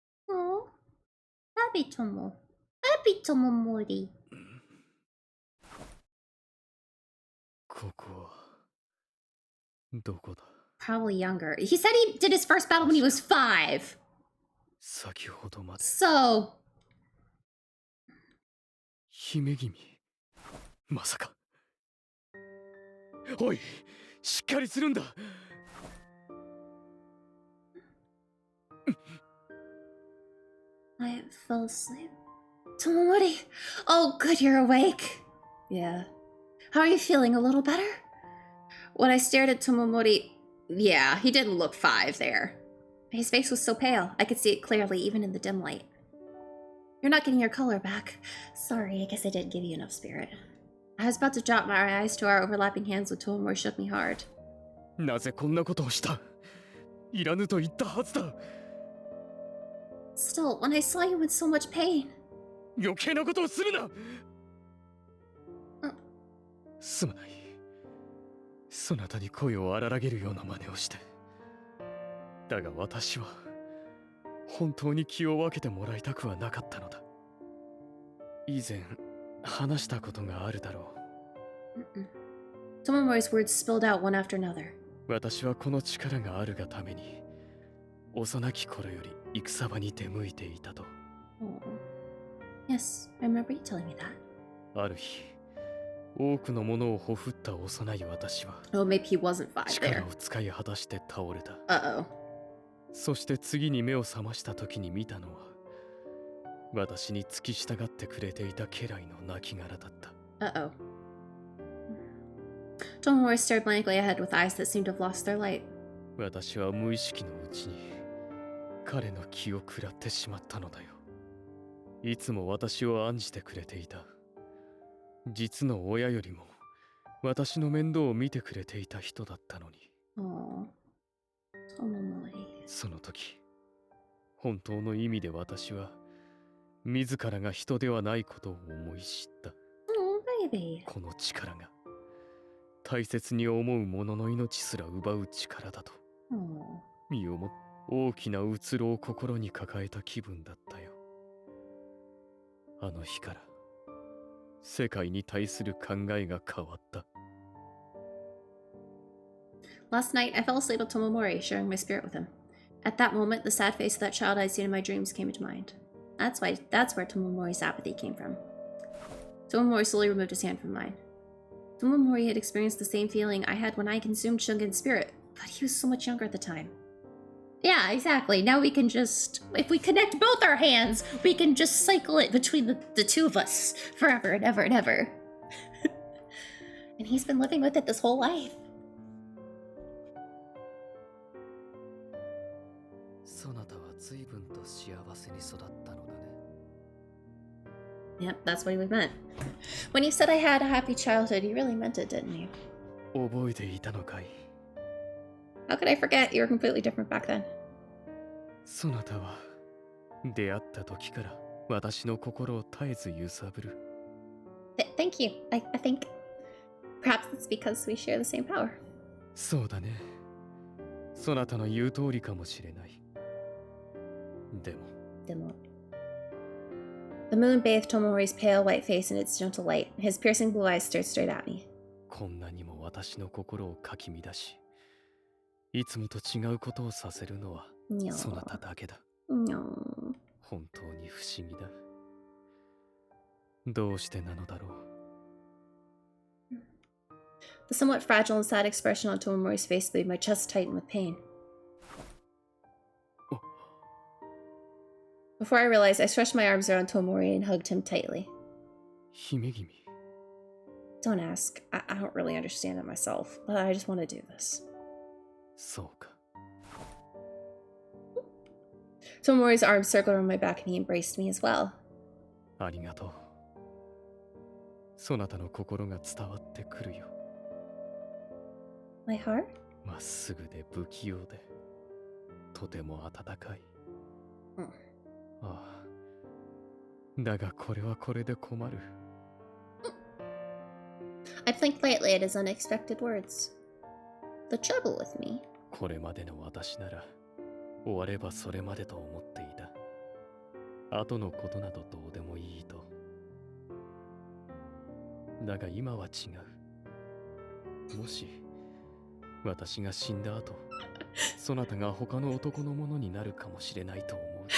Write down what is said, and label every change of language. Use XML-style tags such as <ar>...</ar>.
<en>Oh, happy Tomo. Happy Tomomori.</en> <ja>ここはどこだ?</ja> <en>Probably younger. He said he did his first battle when he was 5.</en> <ja>先ほどまで</ja> <en>So</en> <ja>姫君まさかおいしっかりするんだ</ja> <en>I fell asleep. Tomomori. Oh, good, you're awake. Yeah. How are you feeling? A little better? When I stared at Tomomori, yeah, he didn't look 5 there. His face was so pale, I could see it clearly even in the dim light. You're not getting your color back. Sorry, I guess I didn't give you enough spirit. I was about to drop my eyes to our overlapping hands when Tomomori shook me hard.</en> <ja>なぜこんなことをした?いらぬと言ったはずだ</ja> <en>Still, when I saw you in so much pain.</en> <ja>余計なことをするなすまないそなたに声を荒らげるような真似をしてだが私は本当に気を分けてもらいたくはなかったのだ以前話したことがあるだろう</ja> <en>Tomomori's words spilled out one after another.</en> <ja>私はこの力があるがために幼き頃より戦場に出向いていたと</ja> <en>Yes, I remember you telling me that.</en> <ja>ある日多くのものをほふった幼い私は</ja> <en>Oh, maybe he wasn't 5 there.</en> <ja>力を使い果たして倒れた</ja> <en>Uh-oh.</en> <ja>そして次に目を覚ました時に見たのは私に付き従ってくれていた家来の亡骸だった</ja> <en>Uh-oh. Tomomori stared blankly ahead with eyes that seemed to have lost their light.</en> <ja>私は無意識のうちに彼の気を食らってしまったのだよいつも私を案じてくれていた実の親よりも私の面倒を見てくれていた人だったのに</ja> <en>Oh, Tomomori.</en> <ja>その時本当の意味で私は自らが人ではないことを思い知った</ja> <en>Oh, baby.</en> <ja>この力が大切に思う者の命すら奪う力だと</ja> <en>Oh.</en> <ja>身をも大きなうつろを心に抱えた気分だったよあの日から世界に対する考えが変わった</ja> <en>Last night, I fell asleep with Tomomori, sharing my spirit with him. At that moment, the sad face of that child I'd seen in my dreams came into mind. That's where Tomomori's apathy came from. Tomomori slowly removed his hand from mine. Tomomori had experienced the same feeling I had when I consumed Shungen's spirit, but he was so much younger at the time. Yeah, exactly. Now we can just... If we connect both our hands, we can just cycle it between the two of us forever and ever and ever. And he's been living with it this whole life.</en> <ja>そなたは随分と幸せに育ったのだね</ja> <en>Yep, that's what he meant. When you said I had a happy childhood, you really meant it, didn't you?</en> <ja>覚えていたのかい</ja> <en>How could I forget? You were completely different back then.</en> <ja>そなたは出会った時から私の心を絶えず揺さぶる</ja> <en>Thank you. I think perhaps it's because we share the same power.</en> <ja>そうだねそなたの言う通りかもしれないでも</ja> <en>The moon bathed Tomomori's pale white face in its gentle light. His piercing blue eyes stared straight at me.</en> <ja>こんなにも私の心をかき乱しいつもと違うことをさせるのはそなただけだ</ja> <en>No.</en> <ja>本当に不思議だどうしてなのだろう</ja> <en>The somewhat fragile and sad expression on Tomomori's face made my chest tighten with pain. Before I realized, I stretched my arms around Tomomori and hugged him tightly.</en> <ja>姫君</ja> <en>Don't ask. I don't really understand it myself, but I just want to do this.</en> <ja>そうか</ja> <en>Tomomori's arms circled around my back and he embraced me as well.</en> <ja>ありがとうそなたの心が伝わってくるよ</ja> <en>My heart?</en> <ja>まっすぐで不器用でとても温かい、ああだがこれはこれで困る。</ja> <en>I blinked lightly at his unexpected words. The trouble with me.</en> <ja>これまでの私なら終わればそれまでと思っていた。後のことなどどうでもいいと。だが今は違う。もし私が死んだ後、そなたが他の男のものになるかもしれないと思う。</ja>